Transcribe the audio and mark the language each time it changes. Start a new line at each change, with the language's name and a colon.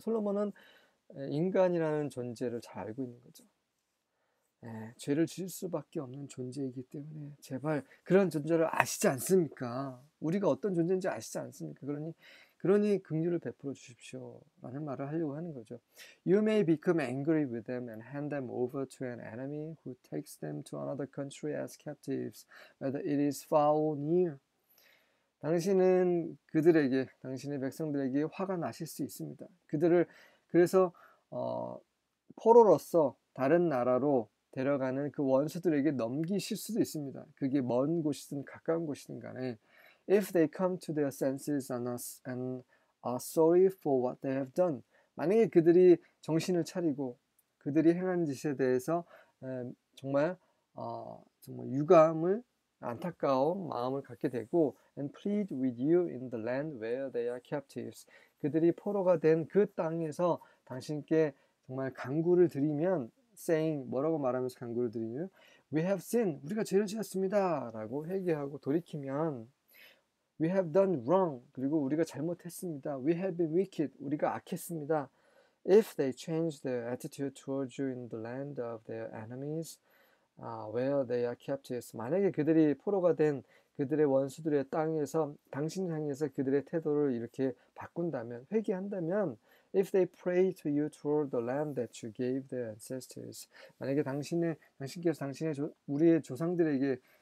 Korean: 솔로몬은 인간이라는 존재를 잘 알고 있는 거죠. 죄를 지을 수밖에 없는 존재이기 때문에 제발 그런 존재를 아시지 않습니까? 우리가 어떤 존재인지 아시지 않습니까? 그러니 긍휼을 베풀어 주십시오 라는 말을 하려고 하는 거죠.
English: You may become angry with them and hand them over to an enemy who takes them to another country as captives, whether it is far or near.
Korean: 당신은 그들에게, 당신의 백성들에게 화가 나실 수 있습니다. 그들을 그래서 포로로서 다른 나라로 데려가는 그 원수들에게 넘기실 수도 있습니다. 그게 먼 곳이든 가까운 곳이든 간에,
English: if they come to their senses and are sorry for what they have done.
Korean: 만약에 그들이 정신을 차리고 그들이 행한 짓에 대해서 정말 유감을, 안타까운 마음을 갖게 되고,
English: and plead with you in the land where they are captives.
Korean: 그들이 포로가 된 그 땅에서 당신께 정말 간구를 드리면,
English: saying,
Korean: 뭐라고 말하면서 간구를 드리면,
English: we have sinned,
Korean: 우리가 죄를 지었습니다 라고 회개하고 돌이키면,
English: we have done wrong,
Korean: 그리고 우리가 잘못했습니다.
English: we have been wicked,
Korean: 우리가 악했습니다.
English: if they change their attitude towards you in the land of their enemies, where they are captives.
Korean: 만약에 그들이 포로가 된 그들의 원수들의 땅에서 당신을 향해서 그들의 태도를 이렇게 바꾼다면, 회개한다면,
English: if they pray to you toward the land that you gave their ancestors.
Korean: 만약에 당신께서 우리의 조상들에게